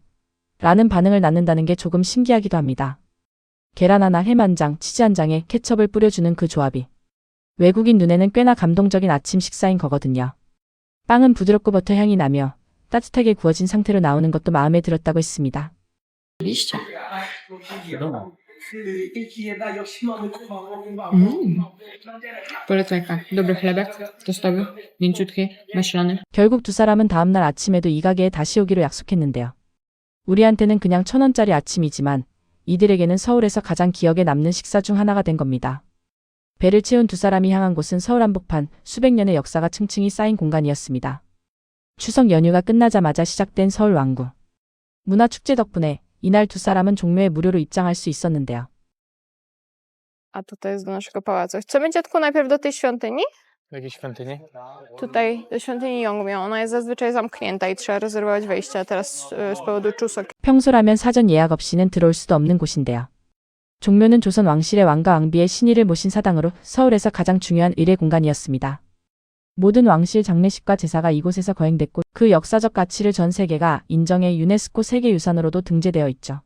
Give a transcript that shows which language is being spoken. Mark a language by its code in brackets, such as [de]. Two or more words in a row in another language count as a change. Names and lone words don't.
[ko] 라는 반응을 낳는다는 게 조금 신기하기도 합니다. 계란 하나, 햄 한 장, 치즈 한 장에 케첩을 뿌려주는 그 조합이 외국인 눈에는 꽤나 감동적인 아침 식사인 거거든요. 빵은 부드럽고 버터 향이 나며 따뜻하게 구워진 상태로 나오는 것도 마음에 들었다고 했습니다. [pl] Oczywiście. Wiadomo. Polecajka. Dobry chlebek tostowy, mięciutki, maślany. [ko] 결국 두 사람은 다음날 아침에도 이 가게에 다시 오기로 약속했는데요. 우리한테는 그냥 1,000원짜리 아침이지만 이들에게는 서울에서 가장 기억에 남는 식사 중 하나가 된 겁니다. 배를 채운 두 사람이 향한 곳은 서울 한복판, 수백 년의 역사가 층층이 쌓인 공간이었습니다. 추석 연휴가 끝나자마자 시작된 서울 왕구 문화축제 덕분에 이날 두 사람은 종묘에 무료로 입장할 수 있었는데요. [pl] A tutaj jest do naszego pałacu. Chcemy, dziadku, najpierw do tej świątyni? Jakiej świątyni? Tutaj, do świątyni Yongmyo. Ona jest zazwyczaj zamknięta i trzeba rezerwować wejście, a teraz z powodu czusok [ko] 평소라면 사전 예약 없이는 들어올 수도 없는 곳인데요. 종묘는 조선 왕실의 왕과 왕비의 신의를 모신 사당으로 서울에서 가장 중요한 의례 공간이었습니다. 모든 왕실 장례식과 제사가 이곳에서 거행됐고 그 역사적 가치를 전 세계가 인정해 유네스코 세계유산으로도 등재되어 있죠.